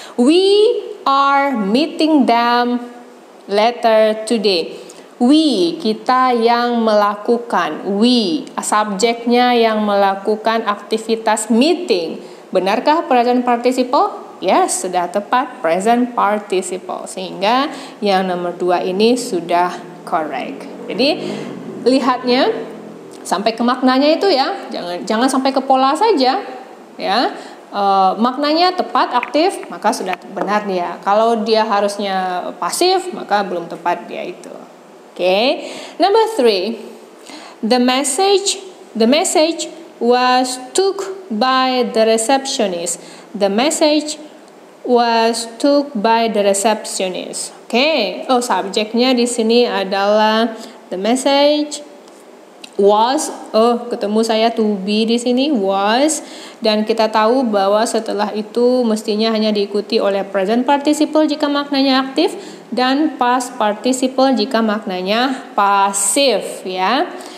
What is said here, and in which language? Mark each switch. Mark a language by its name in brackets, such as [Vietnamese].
[English] We are meeting them later today. [Indonesian] We, kita yang melakukan. We, subjeknya yang melakukan aktivitas meeting. Benarkah present participle? [English] Yes, [Indonesian] sudah tepat, present participle. Sehingga yang nomor 2 ini sudah correct. Jadi lihatnya sampai ke maknanya itu ya, jangan sampai ke pola saja ya. Maknanya tepat, aktif, maka sudah benar dia. Kalau dia harusnya pasif, maka belum tepat dia itu. [English] Okay. Number 3, the message was took by the receptionist. The message was took by the receptionist. Okay. [Indonesian] Subjeknya di sini adalah [English] the message was. [Indonesian] Ketemu saya to be di sini, was, dan kita tahu bahwa setelah itu mestinya hanya diikuti oleh present participle jika maknanya aktif dan past participle jika maknanya pasif ya.